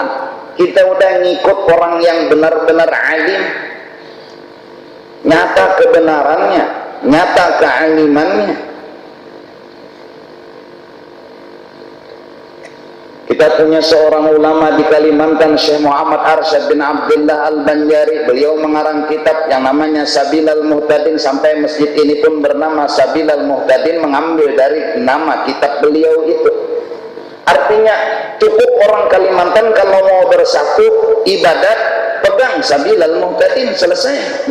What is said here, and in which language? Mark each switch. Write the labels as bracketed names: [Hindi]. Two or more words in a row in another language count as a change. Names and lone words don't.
[Indonesian] Kita udah ngikut orang yang benar-benar alim, nyata kebenarannya, nyata kealimannya. Kita punya seorang ulama di Kalimantan, Syekh Muhammad Arsyad bin Abdullah Al-Banjari. Beliau mengarang kitab yang namanya Sabilal Muhtadin, sampai masjid ini pun bernama Sabilal Muhtadin, mengambil dari nama kitab beliau itu. Artinya cukup orang Kalimantan kalau mau bersatu ibadat, pegang Sabilal Muhtadin, selesai.